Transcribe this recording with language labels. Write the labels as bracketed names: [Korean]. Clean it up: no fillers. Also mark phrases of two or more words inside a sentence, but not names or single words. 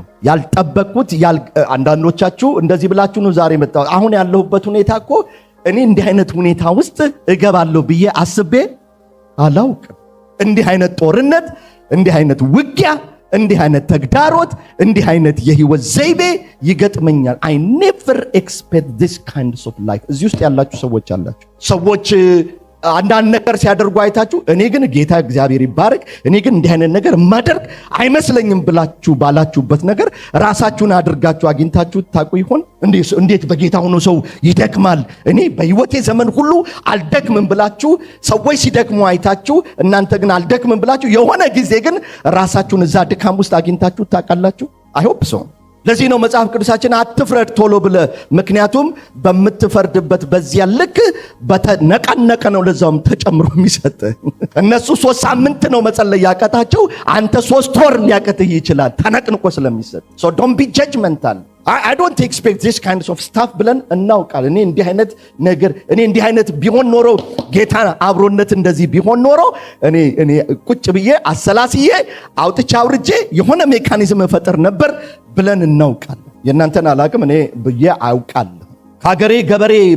[Amharic] ያልጠበቁት አንዳንዶቻችሁ እንደዚህ ብላችሁ ነው ዛሬ መጣው። አሁን ያለሁበት ሁኔታ እኮ እኔ እንዲህ አይነት ሁኔታ ውስጥ እገባለሁ ብዬ አስቤ አላውቅም። እንዲህ አይነት ጦርነት፣ እንዲህ አይነት ውጊያ፣ እንዲህ አይነት ተግዳሮት፣ እንዲህ አይነት የህይወት ዘይቤ ይገጥመኛል። [English] I never expect this kind of life። [Amharic] እዚህ ውስጥ ያላችሁ ሰዎች አላችሁ። ሰዎች አንዳንድ ነገር ሲያደርጉ አይታችሁ እኔ ግን ጌታ እግዚአብሔር ይባረክ እኔ ግን እንዲህ አይነት ነገር ማደርግ አይመስለኝም ብላችሁ ባላችሁበት ነገር ራሳችሁን አድርጋችሁ አግኝታችሁ ታውቁ ይሆን? እንዴት በጌታ ሆኖ ሰው ይደክማል? እኔ በህይወቴ ዘመን ሁሉ አልደክምም ብላችሁ ሰዎች ሲደክሙ አይታችሁ እናንተ ግን አልደክምም ብላችሁ የሆነ ጊዜ ግን ራሳችሁን እዛ ድካም ውስጥ አግኝታችሁ ታውቃላችሁ? [English] I hope so። [Amharic] ለዚህ ነው መጽሐፍ ቅዱሳችን አትፍረድ ቶሎ ብለ፣ ምክንያቱም በምትፈርድበት በዚያ ልክ በተነቀነቀ ነው ለዛውም ተጨምሮ የሚሰጥ። እነሱ 3 ሳምንት ነው መጸለይ ያቀታቸው፣ አንተ 3 ወር ሊያቀትህ ይችላል ተነቅንቆ ስለሚሰጥ። [English] so don't be judgmental. I don't expect this kind of stuff [Amharic] ብለን እናውቃለን። እኔ እንዲህ አይነት ቢሆን ኖሮ ጌታ አብሮነት እንደዚህ ቢሆን ኖሮ እኔ ቁጭ ብዬ አሰላስዬ አውጥቼ አውርጄ የሆነ ሜካኒዝም ፈጠር ነበር ብለን እናውቃለን። የእናንተን አላቅም፣ እኔ ብዬ አውቃለሁ። ከሀገሬ ገበሬ